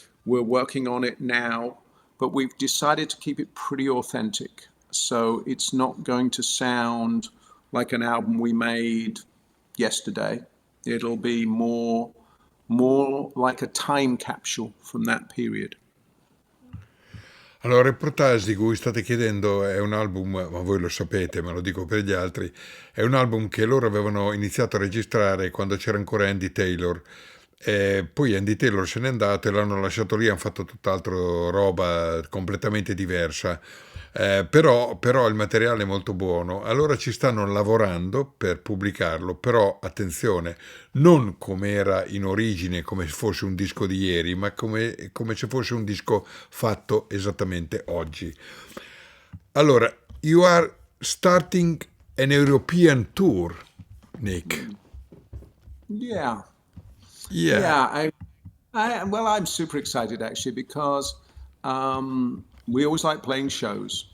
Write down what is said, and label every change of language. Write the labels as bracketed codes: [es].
[en] We're working on it now, but we've decided to keep it pretty authentic. So it's not going to sound like an album we made yesterday. It'll be more like a time capsule from that period. [it] Allora, il reportage di cui state chiedendo è un album, ma voi lo sapete, ma lo dico per gli altri, è un album che loro avevano iniziato a registrare quando c'era ancora Andy Taylor. Poi Andy Taylor se n'è andato e l'hanno lasciato lì, hanno fatto tutt'altro roba completamente diversa. Però il materiale è molto buono. Allora ci stanno lavorando per pubblicarlo, però attenzione, non come era in origine, come se fosse un disco di ieri, ma come se fosse un disco fatto esattamente oggi. [en] Allora, you are starting an European tour, Nick. Yeah. Yeah. Yeah, well, I'm super excited actually because we always like playing shows.